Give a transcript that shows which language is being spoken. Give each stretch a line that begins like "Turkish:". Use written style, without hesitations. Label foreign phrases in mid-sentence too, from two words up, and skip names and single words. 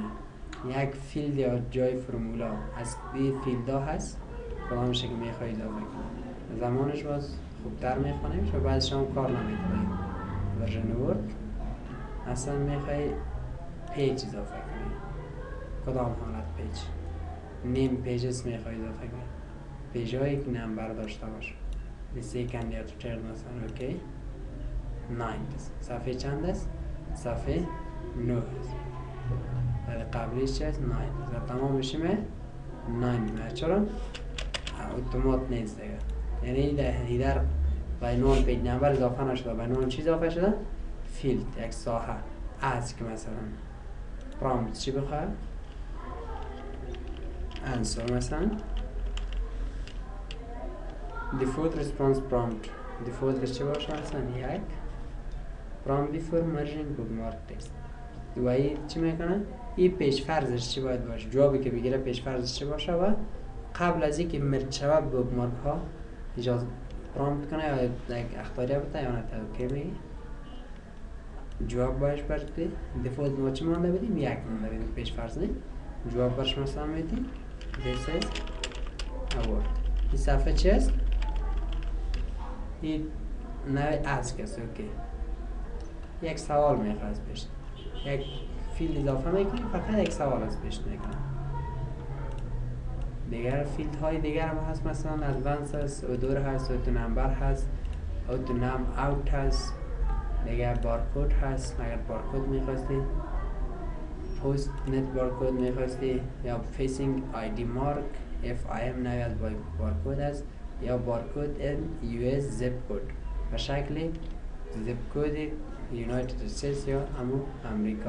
Persian: یک فیلد یا جای فرمولا از این فیلد ها هست کدامش که میخوایی اضافه کنی. زمانش باز خوبتر میخوانیم و بعدش هم کار نمیکنیم.
English: version Word
Persian: اصلا میخوای پیج اضافه کنی. کدام حالت پیج؟
English: num pages
Persian: میخوای اضافه کنی. پیج هایی که نمبر داشته باشه.
English: The second
Persian: یا third مثلا اوکی 9 است. صفحه چند است؟ صفحه 9 است. ولی قبلیش چه است؟ 9 است. تمام میشه 9. چرا؟ اتومات نیست دیگه. یعنی در بینون پیج نمبر اضافه نشده. بینون چی اضافه شده؟ فیلد یک ساحه از که مثلا پرامپت چی بخواه؟
English: answer مثلا default response prompt default
Persian: چی باشه؟ مثلا یک
English: prompt before merging bookmark text.
Persian: دوایی چی میکنه؟ این پیش فرضش چی باید باشه؟ جوابی که بگیره پیش فرضش چی باشه و قبل از اینکه مرج شود بوکمارک ها اجازه پرامپت کنه یا یک اختیاریه بده یا نه تا اوکی میگی جواب باش برده. دیفولت ما چی مانده بدیم؟ یک مانده بدیم پیش فرض نه. جواب برش مثلا میدیم
English: this is award.
Persian: این صفحه چی است؟ این نوع ask است. اوکی یک سوال میخواد از پیش یک فیلد اضافه میکنیم فقط یک سوال از پیش میکنیم. دیگر فیلد های دیگر هم هست مثلا ادوانس هست، اودور هست،
English: auto number
Persian: هست،
English: auto num out
Persian: هست، دیگر بارکود هست اگر بارکود میخواستی،
English: POSTNET barcode
Persian: میخواستی یا
English: facing ID mark F I M
Persian: نوی از بارکود است یا بارکود ان یو اس
English: zip code
Persian: به شکل
English: zip code United States
Persian: یا امریکا.